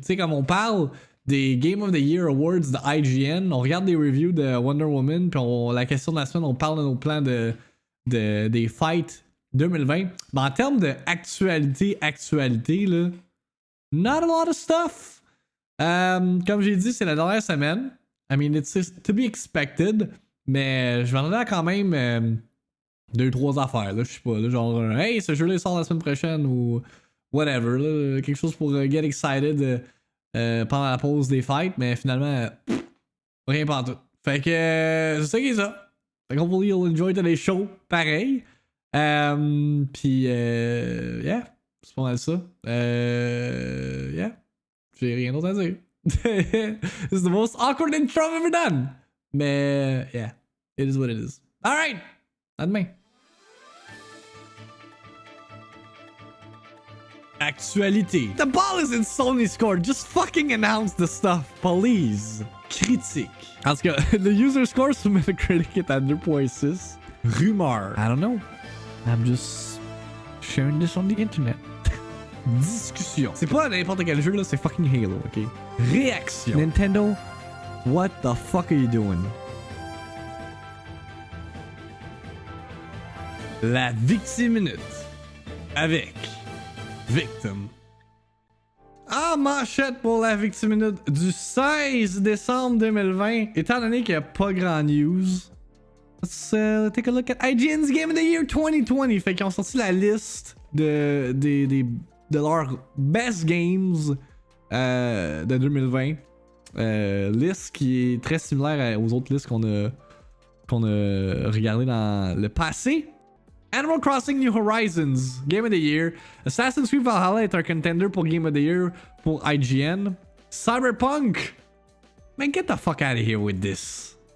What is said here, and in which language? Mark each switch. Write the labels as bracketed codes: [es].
[fr] Tu sais, comme on parle des Game of the Year Awards de IGN, on regarde des reviews de Wonder Woman, puis la question de la semaine, on parle de nos plans des fights 2020. Mais en termes d'actualité, là, [en] not a lot of stuff. [fr] Comme j'ai dit, c'est la dernière semaine. [en] I mean, it's to be expected. [fr] Mais je vais en donner quand même 2-3 affaires, là, je sais pas. Là, genre, hey, ce jeu-là sort la semaine prochaine ou whatever. Là, quelque chose pour [en] get excited [fr] pendant la pause des fights. Mais finalement, rien pas tout. Fait que c'est ça qui est ça. Fait que [en] hopefully you'll enjoy today's show. [fr] Pareil. Puis, yeah, c'est pas mal ça. Yeah, j'ai rien d'autre à dire. [en] This is the most awkward intro I've ever done. Mais, yeah, it is what it is. [fr] Alright, à demain. [en] Actualité. The ball is in Sony's court. Just fucking announce the stuff, please. [fr] Critique. En tout cas, [en] the user score [fr] sur Metacritic est à 2.6. [en] Rumeur. I don't know. I'm just sharing this on the internet. [fr] Discussion. C'est pas n'importe quel jeu là, c'est fucking Halo, ok? Réaction. [en] Nintendo, what the fuck are you doing? [fr] La VIICTIIMINUTE avec Victim. Ah, manchette pour la VIICTIIMINUTE du 16 décembre 2020. Étant donné qu'il n'y a pas grand [en] news, let's take a look at IGN's Game of the Year 2020. [fr] Fait qu'ils ont sorti la liste de leurs best games de 2020. Liste qui est très similaire aux autres listes qu'on a regardées dans le passé. Animal Crossing New Horizons, Game of the Year. Assassin's Creed Valhalla est un contender pour Game of the Year pour IGN. [en] Cyberpunk. Man, get the fuck out of here with this.